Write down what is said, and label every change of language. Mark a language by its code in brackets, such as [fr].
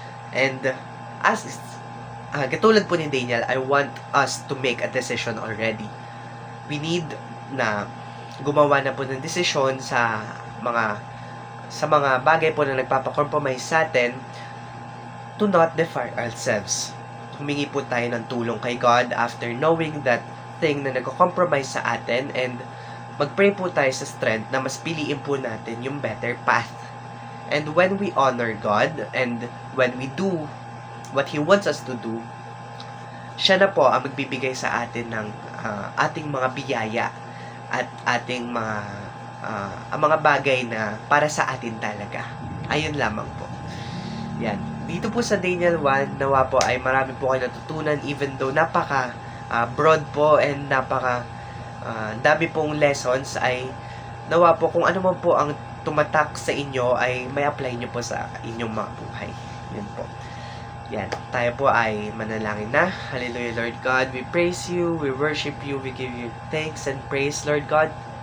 [en] And as [tl] katulad po ni [en] Daniel, I want us to make a decision already. We need [tl] na gumawa na po ng desisyon sa mga bagay po na nagpapa-compromise sa atin, [en] to not defile ourselves. [tl] Humingi po tayo ng tulong kay God [en] after knowing that thing [tl] na nagko-compromise sa atin, and mag-pray po tayo sa strength na mas piliin po natin yung [en] better path. And when we honor God and when we do what He wants us to do, [tl] siya na po ang magbibigay sa atin ng ating mga biyaya at ating mga bagay na para sa atin talaga. Ayun lamang po. Yan. Dito po sa Daniel 1, nawa po ay marami po kayo natutunan, [en] even though [tl] napaka broad po and napaka dami pong lessons, ay nawa po kung ano man po ang tumatak sa inyo ay may apply nyo po sa inyong mga buhay. Yun po. Yan. Tayo po ay manalangin na. [en] Hallelujah, Lord God. We praise you, we worship you, we give you thanks and praise, Lord God.